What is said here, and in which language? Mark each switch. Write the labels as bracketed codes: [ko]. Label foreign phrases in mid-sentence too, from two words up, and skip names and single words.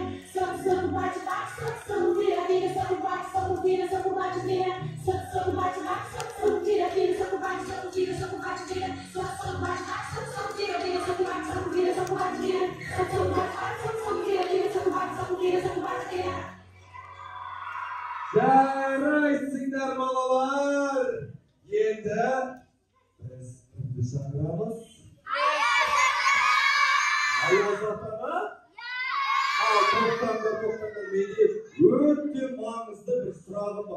[pt] Soco, soco, bate, bate, soco, soco, vira, vira, soco, bate, soco, vira, soco, bate, vira. Soco, soco, bate, bate, soco, soco, vira, vira, soco, bate, soco, vira, soco, bate, vira. Soco, soco, bate, bate, soco, soco, vira, vira, soco, bate, soco, vira, soco, bate, vira. Soco, soco, bate, bate, soco, soco, vira, vira, soco, bate, soco, vira, soco, bate, vira. [kk] Жарайсыңдар балалар. Енді біз кімді шақырамыз? Аяз атаны? Ал тоқтаңдар. Менде өте маңызды бір сұрағым бар.